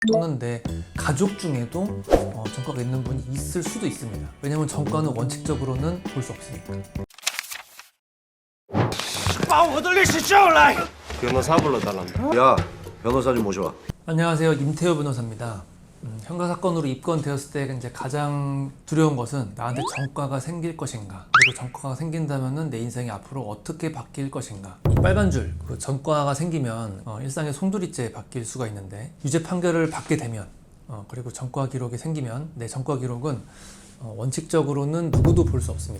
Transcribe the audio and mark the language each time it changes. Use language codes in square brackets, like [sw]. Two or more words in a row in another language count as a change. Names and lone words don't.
[ko] 또는 내 가족 중에도 전과가 있는 분이 있을 수도 있습니다. 왜냐하면 전과는 원칙적으로는 볼 수 없으니까. [zh] 把我的律师叫来。 [ko] 변호사 불러달랍니다. 야, 변호사 좀 모셔와. 안녕하세요, 임태호 변호사입니다. 형사 사건으로 입건되었을 때 이제 가장 두려운 것은 나한테 전과가 생길 것인가, 그리고 전과가 생긴다면은 내 인생이 앞으로 어떻게 바뀔 것인가. 이 빨간 줄, 그 전과가 생기면 일상의 송두리째 바뀔 수가 있는데, 유죄 판결을 받게 되면 그리고 전과 기록이 생기면 내 전과 기록은 원칙적으로는 누구도 볼 수 없습니다.